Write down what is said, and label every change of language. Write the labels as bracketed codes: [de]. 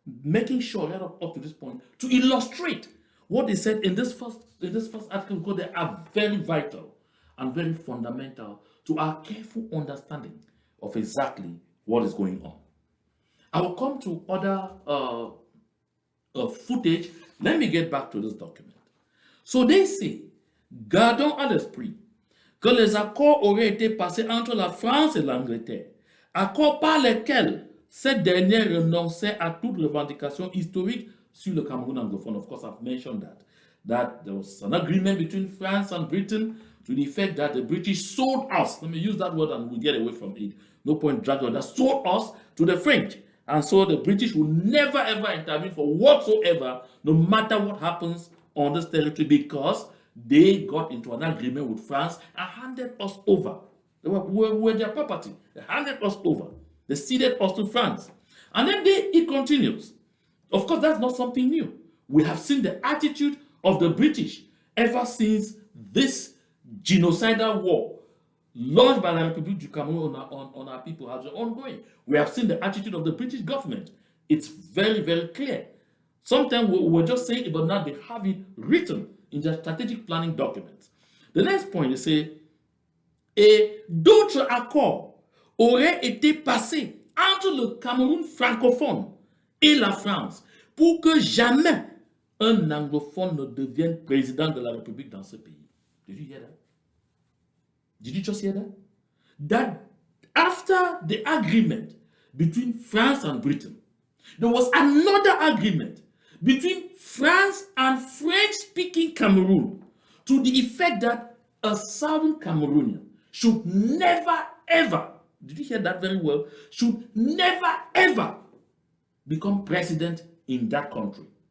[en] making sure right up to this point to illustrate what they said in this first article, because they are very vital and very fundamental to our careful understanding of exactly what is going on. I will come to other footage. Let me get back to this document. So they say, [fr] gardons à l'esprit que les accords auraient été passés entre la France et l'Angleterre, accords par lesquels cette dernière renonçait à toute revendication historique sur le Cameroun anglophone. [en] Of course, I've mentioned that there was an agreement between France and Britain to the effect that the British sold us. Let me use that word and we'll get away from it. No point dragging on that. Sold us to the French. And so the British will never ever intervene for whatsoever, no matter what happens on this territory, because they got into an agreement with France and handed us over. They were their property. They handed us over. They ceded us to France. And then it continues. Of course, that's not something new. We have seen the attitude of the British ever since this genocidal war launched by the Republique du Cameroun on our people has been ongoing. We have seen the attitude of the British government. It's very, very clear. Sometimes we're just saying it, but now they have it written in their strategic planning documents. The next point, they say, [fr] et d'autres accords auraient été passés entre le Cameroun francophone et la France pour que jamais un anglophone ne devienne président de la République dans ce pays. [en] Did you hear that? Did you just hear that? That after the agreement between France and Britain, there was another agreement between France and French-speaking Cameroon to the effect that a southern Cameroonian should never ever, did you hear that very well, should never ever become president in that country.